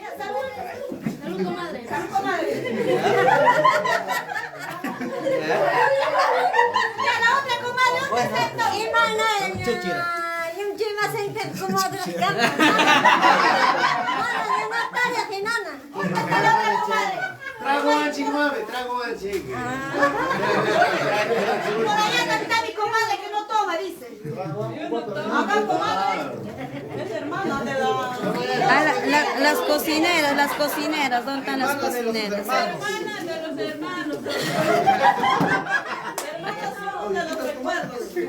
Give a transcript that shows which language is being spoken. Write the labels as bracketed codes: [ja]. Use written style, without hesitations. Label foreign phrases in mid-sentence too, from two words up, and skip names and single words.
[es] Ya, salud. Salud, comadre. Salud, comadre. Ya, la otra comadre, ¿dónde está esto? Trago anchi, mami, trago anchi. Por allá no está mi comadre que no toma, dice. Acá, comadre. Es hermana de la... Ah, las cocineras, ¿dónde están las cocineras? Hermana de los hermanos. Hermanas son de los recuerdos.